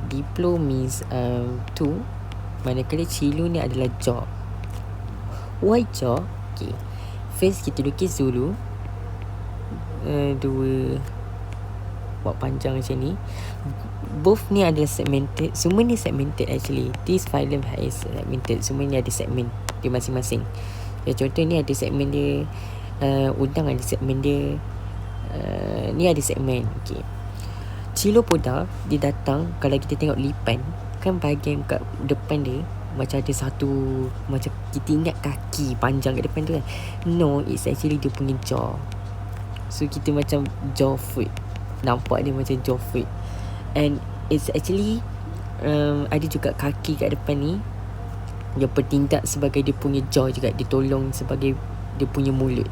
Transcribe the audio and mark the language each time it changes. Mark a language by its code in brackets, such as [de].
[en] Diplo means two, [ms] manakala Chilo ni adalah [en] jaw. Why jaw? [ms] Okay, first kita lukis dulu dua buat panjang macam ni. Both ni adalah segmented. Semua ni segmented actually. [en] This phylum is segmented. [ms] Semua ni ada segmen dia masing-masing. Contoh ni ada segmen dia, udang ada segmen dia, ni ada segmen. Okay, Chilopoda dia datang, kalau kita tengok lipan kan, bahagian kat depan dia macam ada satu, macam kita ingat kaki panjang kat depan tu kan. [en] No, it's actually [ms] dia punya [en] jaw. [ms] So kita macam jaw foot, nampak dia macam jaw foot. [en] And it's actually [ms] ada juga kaki kat depan ni yang bertindak sebagai dia punya jaw juga. Dia tolong sebagai dia punya mulut.